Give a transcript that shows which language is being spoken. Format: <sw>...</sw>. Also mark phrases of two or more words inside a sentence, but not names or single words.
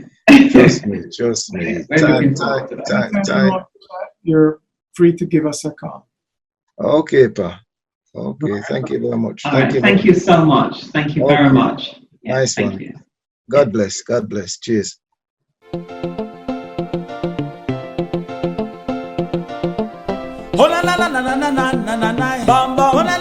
<en>Trust me. Time. You're free to give us a call. Okay, Pa. Okay, thank you very much. Thank you so much. Thank you very much. Nice thank one. you. God bless. Cheers. Oh na na na na na na na na na. Bamba.</en>